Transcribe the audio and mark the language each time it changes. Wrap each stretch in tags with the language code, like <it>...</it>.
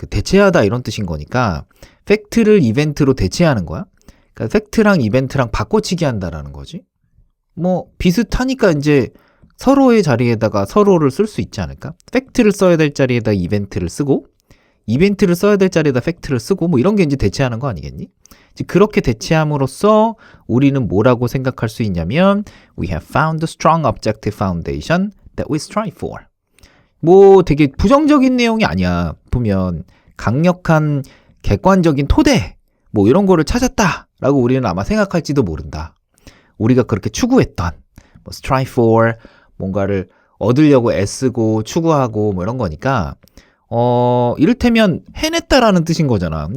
<ko>대체하다 이런 뜻인 거니까 팩트를 이벤트로 대체하는 거야. 그러니까 팩트랑 이벤트랑 바꿔치기 한다라는 거지. 뭐 비슷하니까 이제 서로의 자리에다가 서로를 쓸 수 있지 않을까? 팩트를 써야 될 자리에다 이벤트를 쓰고 이벤트를 써야 될 자리에다 팩트를 쓰고 뭐 이런 게 이제 대체하는 거 아니겠니? 그렇게 대체함으로써 우리는 뭐라고 생각할 수 있냐면</ko> <en>We have found the strong objective foundation that we strive for.</en> <ko>뭐 되게 부정적인 내용이 아니야. 보면 강력한 객관적인 토대 뭐 이런 거를 찾았다라고 우리는 아마 생각할지도 모른다. 우리가 그렇게 추구했던 뭐 strive for 뭔가를 얻으려고 애쓰고 추구하고 뭐 이런 거니까 이를테면 해냈다라는 뜻인 거잖아.</ko>